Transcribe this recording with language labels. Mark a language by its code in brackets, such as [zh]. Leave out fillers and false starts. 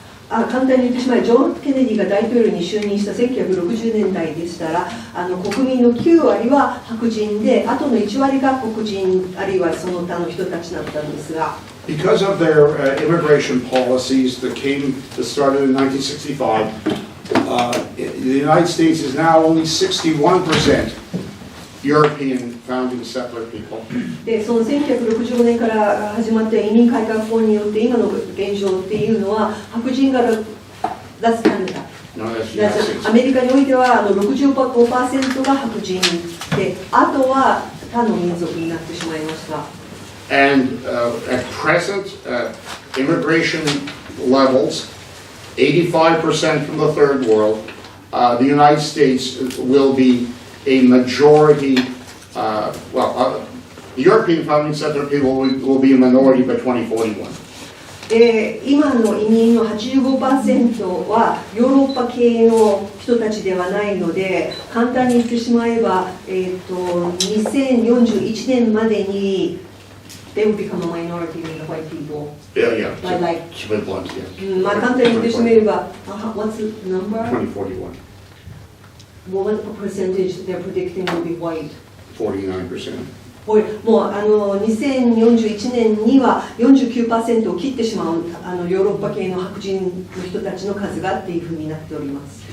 [ja] 簡単に言ってしまい、ジョン・ケネディが大統領に就任した1960年代でしたら、国民の9割は白人で、あとの1割が黒人、あるいはその他の人たちだったんですが、 [en] Because of their immigration policies that started in 1965, the United States is now only 61% European founding settler people. [ja] でその1965年から始まった移民改革法によって今の現状っていうのは白人が脱カナダ、アメリカにおいては65% が白人で、あとは他の民族になってしまいました。 [en] And at present, immigration levels, 85% from the third world, the United States will be a majority, the European founding settler people will be a minority by 2041. [ja] 今の移民の 85% はヨーロッパ系の人たちではないので、簡単に言ってしまえば、2041年までに [en] they will become a minority in the white people. Yeah. Like, split ones, yeah. [ja] 簡単に言ってしまえば、 [en] what's the number? 2041. What percentage they're predicting will be white? 49%. [ja] もう2041年には 49% を切ってしまうヨーロッパ系の白人の人たちの数がっていうふうになっております。